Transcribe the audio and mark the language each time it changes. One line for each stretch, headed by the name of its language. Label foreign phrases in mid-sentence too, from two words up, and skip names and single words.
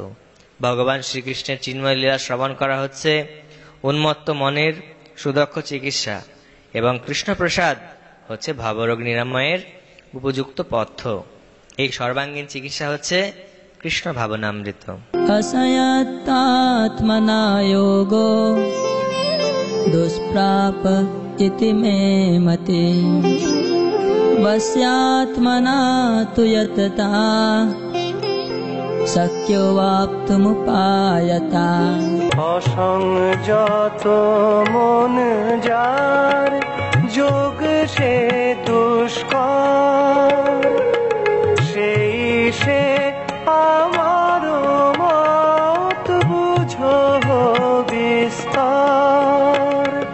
Bangla: ভগবান শ্রীকৃষ্ণের চিন্ময় লীলা শ্রবণ করা হচ্ছে উন্মত্ত মনের সুদক্ষ চিকিৎসা, এবং কৃষ্ণপ্রসাদ হচ্ছে ভাবরোগ নিরাময়ের উপযুক্ত পথ্য। এই সর্বাঙ্গীন চিকিৎসা হচ্ছে কৃষ্ণ ভাবনামৃত।
Sanskrit: असयत्तात्मना योगो दुष्प्राप इति मे मते वस्यात्मना तु यतता शक्यो वाप्तुमुपायता।
Bangla: অসংযত মন যার যোগ সে দুষ্কর, সেই সে আমার মত বুঝো বিস্তার।